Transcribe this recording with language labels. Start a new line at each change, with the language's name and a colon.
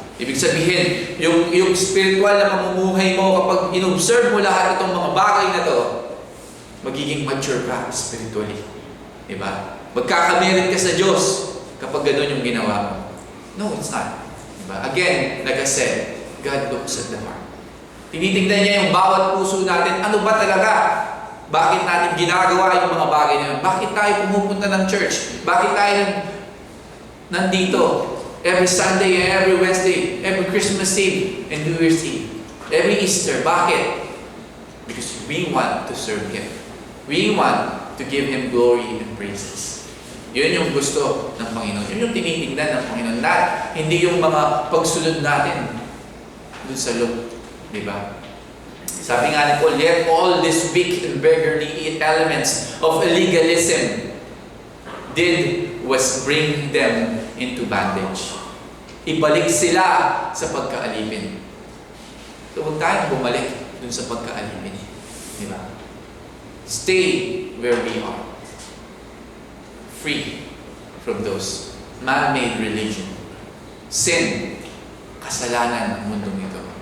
Filipino: Ibig sabihin, yung spiritual na mamumuhay mo, kapag inobserve mo lahat itong mga bagay na to, magiging mature ka spiritually. Diba? Magkakamerit ka sa Diyos kapag gano'n yung ginawa mo.
English: No, it's not.
Filipino: Diba?
English: Again, like I said, God looks at the heart.
Filipino: Tinitingnan niya yung bawat puso natin. Ano ba talaga? Bakit natin ginagawa yung mga bagay na yun? Bakit tayo pumupunta ng church? Bakit tayo nandito?
English: Every Sunday, every Wednesday, every Christmas Eve, and New Year's Eve. Every Easter.
Filipino: Bakit?
English: Because we want to serve Him. We want to give Him glory and praises.
Filipino: Yun yung gusto ng Panginoon. Yun yung tinitingnan ng Panginoon. Hindi yung mga pagsunod natin dun sa loob. Diba? Sabi nga ni Paul,
English: let all these weak and beggarly elements of legalism was bring them into bondage.
Filipino: Ibalik sila sa pagkaalipin. So, huwag tayong bumalik dun sa pagkaalipin. Diba?
English: Stay where we are. Free from those man-made religion.
Filipino: Sin, kasalanan ng mundong ito.